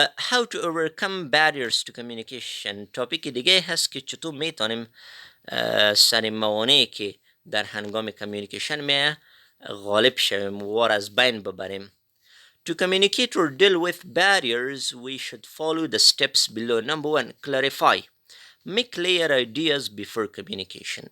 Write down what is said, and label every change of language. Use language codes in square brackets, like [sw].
[en] How to overcome barriers to communication. [fa] توپیک دیگه هست که چطور میتونیم سر موانعی که در هنگام کمیونیکیشن می غالب شویم و از بین ببریم. [en] To communicate or deal with barriers, we should follow the steps below. Number 1, clarify. Make clear ideas before communication.